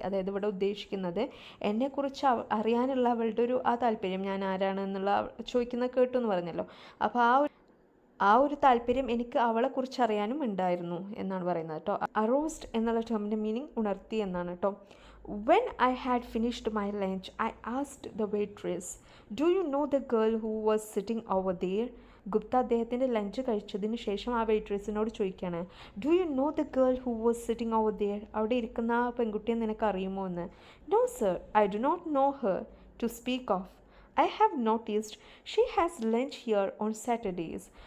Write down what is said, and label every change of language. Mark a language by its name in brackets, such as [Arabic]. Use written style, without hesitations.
[Malayalam] അതായത് ഇവിടെ ഉദ്ദേശിക്കുന്നത് എന്നെക്കുറിച്ച് അറിയാനുള്ള അവളുടെ ഒരു ആ താല്പര്യം, ഞാൻ ആരാണെന്നുള്ള ചോദിക്കുന്നത് കേട്ടു എന്ന് പറഞ്ഞല്ലോ. അപ്പോൾ ആ ഒരു താല്പര്യം എനിക്ക് അവളെക്കുറിച്ച് അറിയാനും ഉണ്ടായിരുന്നു എന്നാണ് പറയുന്നത് കേട്ടോ. അറോസ്ഡ് എന്നുള്ള ടേമിൻ്റെ മീനിങ് ഉണർത്തി എന്നാണ് കേട്ടോ. [English] When I had finished my lunch, I asked the waitress, "Do you know the girl who was sitting over there?" [Malayalam] Gupta അദ്ദേഹത്തിൻ്റെ ലഞ്ച് കഴിച്ചതിന് ശേഷം ആ വെയിട്രസിനോട് ചോദിക്കുകയാണ്, [English] Do you know the girl who was sitting over there? [Malayalam] അവിടെ ഇരിക്കുന്ന ആ പെൺകുട്ടിയെ നിനക്ക് അറിയുമോ എന്ന്. [English] No sir, I do not know her to speak of. I have noticed she has lunch here on Saturdays.